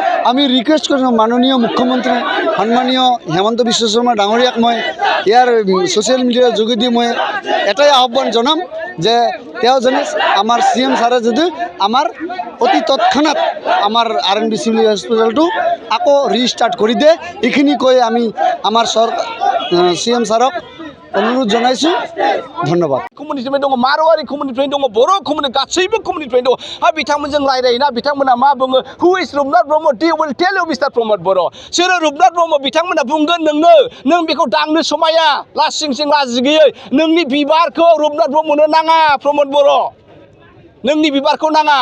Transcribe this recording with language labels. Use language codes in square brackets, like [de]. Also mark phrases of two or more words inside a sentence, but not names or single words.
[as] আমি ৰিকুৱেষ্ট কৰিম মাননীয় মুখ্যমন্ত্ৰী সন্মানীয় হিমন্ত বিশ্ব শৰ্মা ডাঙৰীয়াক মই ইয়াৰ ছ'চিয়েল মিডিয়াৰ যোগেদি মই এটাই আহ্বান জনাম যে তেওঁ যেনে আমাৰ CM ছাৰে যদি আমাৰ অতি তৎক্ষণাত আমাৰ আৰএমবি [en] civil hospital [as] আকৌ ৰিষ্টাৰ্ট কৰি দিয়ে, এইখিনি কৈ আমি আমাৰ CM ছাৰক অনুৰোধ জনাইছোঁ। ধন্যবাদ। [brx] कमिउनिटिनिफ्राय दङ, मारवारि कमिउनिटिनिफ्राय दङ, बर' कमिउनिटि गासैबो कमिउनिटिनिफ्राय दङ। बिथांमोनजों रायलायोना बिथांमोना मा बुङो, [en] who is Rupnath Brahma, they will tell you Mister Pramod Boro'. [brx] सोर रुपनाथ ब्रह्म बिथांमोना बुंगोन नों बेखौ दांनो समाया, लासिं सिं लाजि गैयै नोंनि बिबारखौ रुपनाथ ब्रह्मनो नाङा प्रमोद बर', नोंनि बिबारखौ नाङा।